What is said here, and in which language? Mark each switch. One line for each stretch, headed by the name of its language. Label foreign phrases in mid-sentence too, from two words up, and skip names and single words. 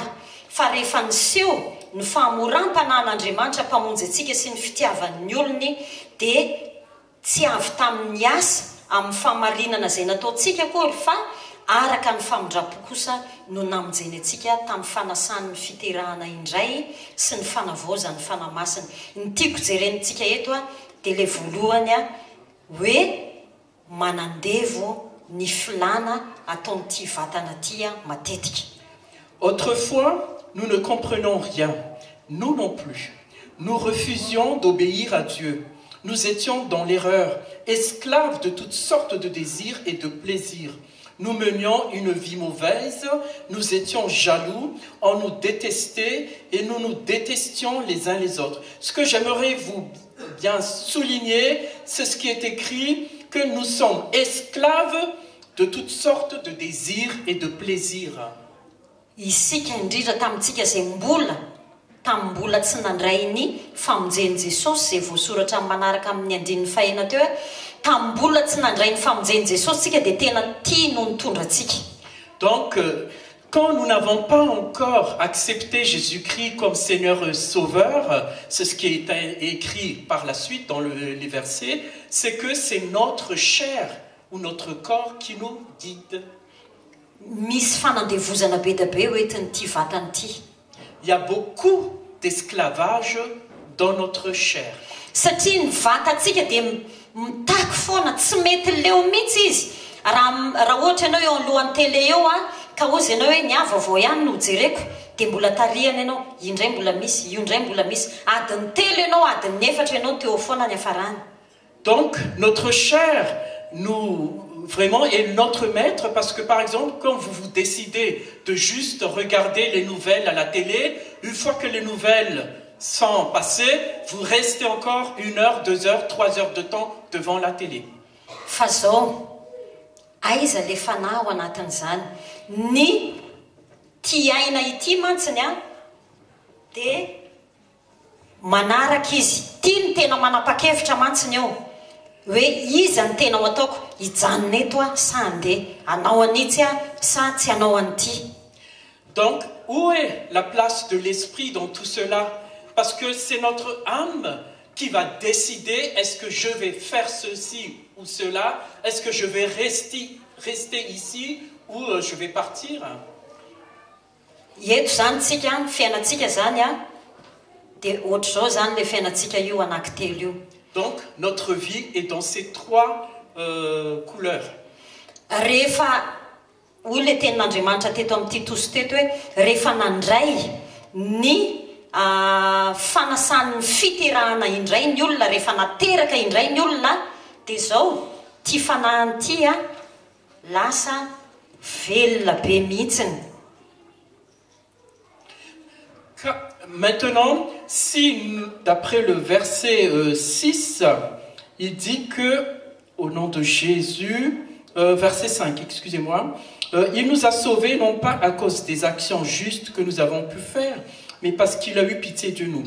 Malagasy: Fa rehefa niseho ny fahamoram-panan'Andriamanitra mpamonjy antsika sy ny fitiavan'ny olony, dia tsy avy tamin'ny asa amin'ny famarinana izay nataontsika akory, fa araka ny famindrapo kosa no namonjeny antsika tamin'ny fanasan'ny fiterahana indray sy ny fanavaozan'ny fanamasina. Ny tiako jerenitsika eto dia le voalohany hoe manandevo ny filana ataon'ity vatana ty matetika.
French: Autrefois, nous ne comprenions rien, nous non plus. Nous refusions d'obéir à Dieu. Nous étions dans l'erreur, esclaves de toutes sortes de désirs et de plaisirs. Nous menions une vie mauvaise, nous étions jaloux, on nous détestait et nous nous détestions les uns les autres. Ce que j'aimerais vous bien souligner, c'est ce qui est écrit, que nous sommes esclaves de toutes sortes de désirs et de plaisirs.
Malagasy: Isika indrindra tamintsika izay tamin'ny mbola tsy nandray ny famonjen'i Jesosy izay voasoratra manaraka amin'ny andininy fahena teo hoe tamin'ny mbola tsy nandray ny famonjen'i Jesosy tsika dia tena tia no nitondratsika.
French: Donc, quand nous n'avons pas encore accepté Jésus-Christ comme Seigneur et Sauveur, c'est ce qui est écrit par la suite dans les versets, c'est que c'est notre chair ou notre corps qui nous guide.
Malagasy: Misy fanandevozana be da be hoentin'ity vatana ity.
French: Il y a beaucoup d'esclavage dans notre chair.
Malagasy: Satria ny vatantsika dia mitaky foana, tsy mety leo mihitsy izy. Raha ohatra ianao eo alohan'ny télé eo ka ozy ianao hoe niava vao ihany no jereko, dia mbola tarihana ianao, indray mbola misy, io indray mbola misy. Adiny telo ianao, adiny 4 ianao teo foana ny hafarana.
French: Donc notre chair vraiment est notre maître, parce que par exemple, quand vous décidez de juste regarder les nouvelles à la télé, une fois que les nouvelles sont passées, vous restez encore 1 heure, 2 heures, 3 heures de temps devant la télé.
Malagasy: Fa zao, aiza le fanahy ao anatin'izany? Ny tiaina ity mantsiny dia manaraka izy. Tia ny tena manapa-kevitra mantsiny eo. Hoe iza ny tena ho ataoko, hijanona eto sa andeha, anao an'ity sa tsy anao an'ity.
French: Donc, où est la place de l'esprit dans tout cela? Parce que c'est notre âme qui va décider, est-ce que je vais faire ceci ou cela? Est-ce que je vais rester ici ou je vais partir?
Malagasy: Eto zany tsika, ny fiainantsika zany dia ohatra zao zany le fiainantsika io anankitelo io.
French: Donc, notre vie est dans ces 3 couleurs.
Malagasy: Rehefa hoy le tenin'Andriamanitra teto amin'ny Titus teto hoe rehefa nandray ny fanasan'ny fiterahana indray ny olona, rehefa nateraka indray ny olona, dia zao ty fanahy ity lasa velona be mihitsiny.
French: Maintenant, si d'après le verset 6, il dit que, au nom de Jésus, verset 5, excusez-moi, il nous a sauvés non pas à cause des actions justes que nous avons pu faire, mais parce qu'il a eu pitié de nous.